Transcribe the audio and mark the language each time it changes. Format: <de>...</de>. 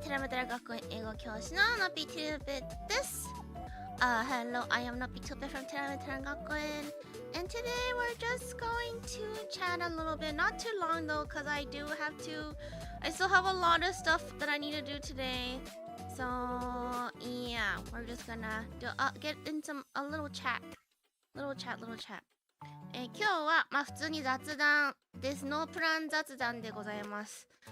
<ja>寺本学校英語教師ののぴトゥーベです。</ja> <en>Hello, I am Noppy Tupe from Teramateran Gakuen. And today we're just going to chat a little bit. Not too long though, because I still have a lot of stuff that I need to do today. So, yeah, we're just gonna get in a little chat. Little chat.</en> <ja>今日はまあ普通に雑談です。ノープラン雑談でございます。</ja>